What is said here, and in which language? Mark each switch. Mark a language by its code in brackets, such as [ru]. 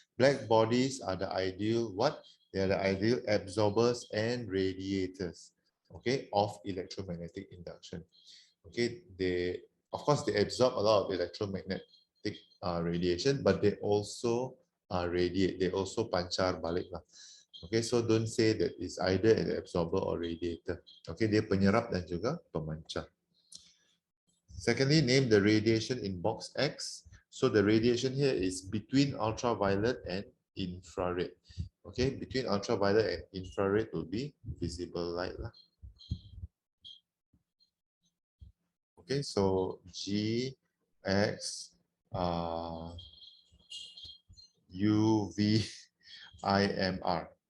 [en] Black bodies are the ideal what? They are the ideal absorbers and radiators, okay, of electromagnetic induction. Okay, of course they absorb a lot of electromagnetic radiation, but they also radiate. They also [ms] pancar balik [en] lah. Okay, so don't say that it's either an absorber or radiator. [ms] Okay, dia penyerap dan juga pemancar. [en] Secondly, name the radiation in box X. So the radiation here is between ultraviolet and infrared. Okay, between ultraviolet and infrared will be visible light. Okay, so G, X, U, V, I, M, R.